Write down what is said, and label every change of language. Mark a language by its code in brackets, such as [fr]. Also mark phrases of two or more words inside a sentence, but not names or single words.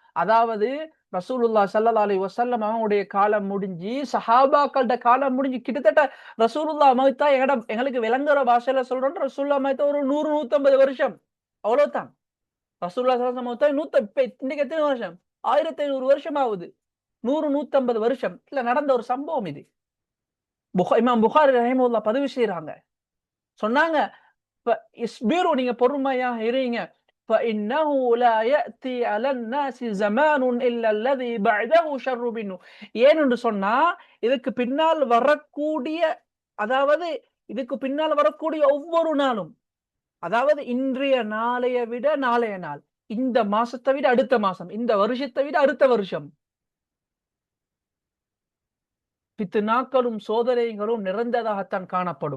[ta] அதாவது ரசூலுல்லாஹ் [ar] صلى الله عليه وسلم [ta] அவங்களுடைய காலம் முடிஞ்சு சஹாபாக்கள்ட காலம் முடிஞ்சு கிட்டத்தட்ட ரசூலுல்லாஹ் மௌத்தா எங்களுக்கு விளங்குற பாஷையில சொல்றோம், ரசூலுல்லாஹ் மௌத்தா ஒரு 100 150 வருஷம் அவ்வளவுதான். ரசூலுல்லாஹ் [ar] صلى الله عليه وسلم [ta] மௌத்தா இப்ப இன்னைக்கு எத்தனை வருஷம்? 1500 வருஷம் ஆகுது. 100 150 வருஷம் இல்ல நடந்த ஒரு சம்பவம் இது. இமாம் புகாரி ரஹிமஹுல்லாஹ் பதிவு செய்றாங்க. சொன்னாங்க, இஸ்பிரு நீங்க பொறுமையா இருங்க. [ar] فإنه لا يأتي على الناس زمان إلا الذي بعده شر منه. [ta] ஏன்னு சொன்னா இதுக்கு பின்னால் வரக்கூடிய, அதாவது இதுக்கு பின்னால் வரக்கூடிய ஒவ்வொரு நாளும், அதாவது இன்றைய நாளைய விட நாளைய நாள், இந்த மாசத்தை விட அடுத்த மாசம், இந்த வருஷத்தை விட அடுத்த வருஷம் பித்னாக்களும் சோதனைகளும் நிறைந்ததாகத்தான் காணப்படும்.